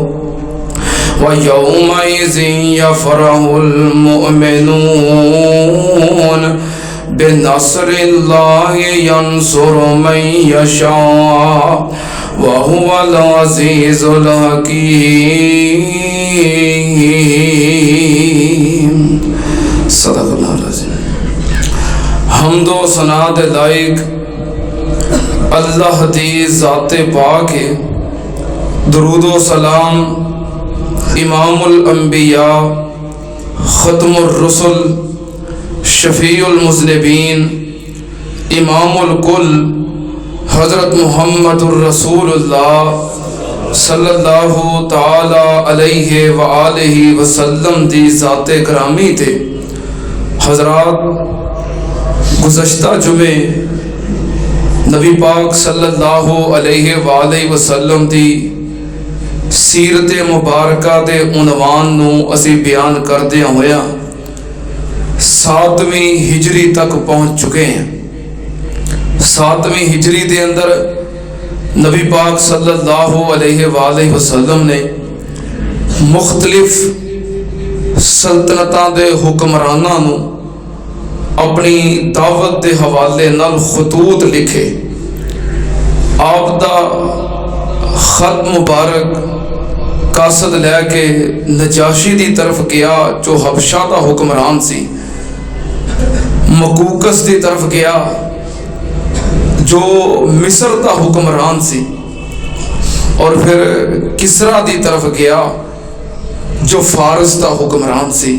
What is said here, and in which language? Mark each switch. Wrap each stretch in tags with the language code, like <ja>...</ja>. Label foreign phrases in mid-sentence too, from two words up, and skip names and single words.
<ar>وَيَوْمَئِذٍ يَفْرَحُ الْمُؤْمِنُونَ بِنَصْرِ اللَّهِ يَنصُرُ مَن يَشَاءُ وَهُوَ الْعَزِيزُ الْحَكِيمُ. صَدَقَ اللَّهُ الْعَظِيمُ.</ar> <pa>ਹਮਦੋ ਸਨਾ ਦੇ ਲਾਇਕ ਅੱਲਾਹ ਦੀ ਜ਼ਾਤੇ ਪਾਕ ਹੈ। ਦਰੂਦੋ ਸਲਾਮ</pa> <ar>إمام الأنبياء خاتم الرسل شفيع المذنبين إمام الكل حضرة محمد رسول الله صلى الله تعالى عليه وآله وسلم</ar> <pa>ਦੀ ਜ਼ਾਤੇ ਕਰਾਮੀ ਥੇ। ਹਜ਼ਰਾਤ ਗੁਜ਼ਸ਼ਤਾ ਜੁਮੇ ਨਬੀ ਪਾਕ</pa> <ar>صلى الله عليه وآله وسلم</ar> <pa>ਦੀ ਸੀਰਤ ਮੁਬਾਰਕਾ ਦੇ ਉਨਵਾਨ ਨੂੰ ਅਸੀ ਬਯਾਨ ਕਰਦੇ ਹੋਇਆ 7ਵੀਂ ਹਿਜਰੀ ਤਕ</pa> <hi>पहुँच चुके हैं।</hi> <pa>7ਵੀਂ ਹਿਜਰੀ ਦੇ ਅੰਦਰ ਨਬੀ ਪਾਕ</pa> <ar>صلى الله عليه وسلم</ar> <pa>ਨੇ ਮੁਖ਼ਤਲਿਫ਼ ਸਲਤਨਤਾਂ ਦੇ ਹੁਕਮਰਾਨਾਂ ਨੂੰ ਅਪਨੀ ਦਾਵਤ ਕੇ ਹਵਾਲੇ ਨਾਲ ਖ਼ਤੂਤ ਲਿਖੇ। ਆਪ ਦਾ ਖ਼ਤ ਮੁਬਾਰਕ ਕਾਸਦ ਲੈਕੇ ਨਜਾਸ਼ੀ ਕੀ ਤਰਫ਼ ਗਇਆ ਜੋ ਹਬਸ਼ਾ ਕਾ ਹੁਕਮਰਾਨ ਸੀ, ਮਕੂਕਸ ਕੀ ਤਰਫ਼ ਗਇਆ ਜੋ ਮਿਸਰ ਕਾ ਹੁਕਮਰਾਨ ਸੀ, ਔਰ ਫਿਰ ਕਿਸਰਾ ਕੀ ਤਰਫ਼ ਗਇਆ ਜੋ ਫ਼ਾਰਸ ਕਾ ਹੁਕਮਰਾਨ ਸੀ।</pa>